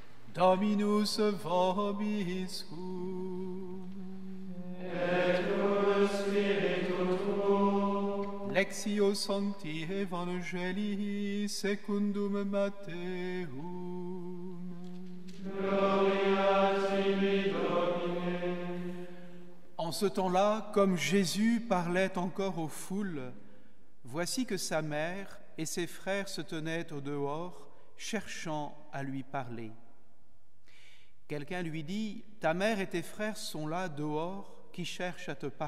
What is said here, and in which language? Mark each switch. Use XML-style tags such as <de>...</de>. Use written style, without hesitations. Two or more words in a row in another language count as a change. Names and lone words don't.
<la>Dominus vobiscum. Et cum spiritu tuo. Lectio Sancti Evangelii secundum Matteum. Gloria tibi, Domine.</la> <fr>En ce temps-là, comme Jésus parlait encore aux foules, voici que sa mère et ses frères se tenaient au dehors, cherchant à lui parler. Quelqu'un lui dit, « Ta mère et tes frères sont là dehors, qui cherchent à te parler.</fr>